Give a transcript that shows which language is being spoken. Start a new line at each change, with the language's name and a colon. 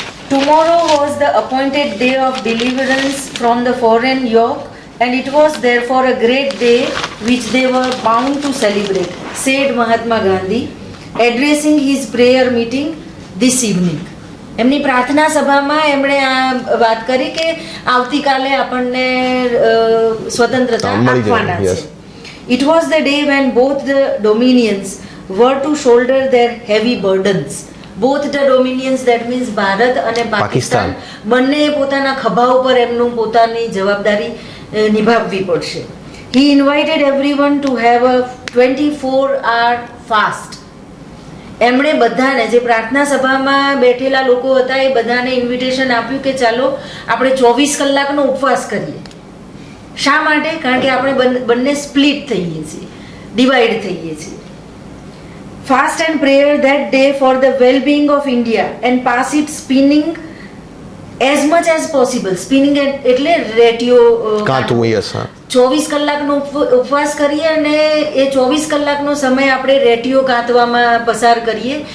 English: Tomorrow was the appointed day of deliverance from the foreign yoke, and it was therefore a great day which they were bound to celebrate, said Mahatma Gandhi. Addressing his prayer meeting this evening.
Gujarati: એમની પ્રાર્થના સભામાં એમણે આ વાત કરી કે આવતીકાલે આપણને સ્વતંત્રતા આપવાના છે.
English: It was the day when both the dominions were to shoulder their heavy burdens. Both the dominions, that means
Gujarati: Bharat અને પાકિસ્તાન બંને પોતાના ખભા ઉપર એમનું પોતાની જવાબદારી નિભાવવી પડશે.
English: He invited everyone to have a 24-hour fast.
Gujarati: એમણે બધાને, જે પ્રાર્થના સભામાં બેઠેલા લોકો હતા એ બધાને ઇન્વિટેશન આપ્યું કે ચાલો આપણે 24 કલાકનો ઉપવાસ કરીએ. શા માટે? કારણ કે આપણે બંને સ્પ્લિટ થઈએ છીએ, ડિવાઈડ થઈએ છીએ.
English: Fast and prayer that day for the well-being of India and pass it spinning as much as possible.
Gujarati: Spinning એટલે રેડિયો કાંતું. યસ. 24 કલાકનો ઉપવાસ કરીએ અને એ 24 કલાકનો સમય આપણે રેડિયો કાંતવામાં પસાર કરીએ.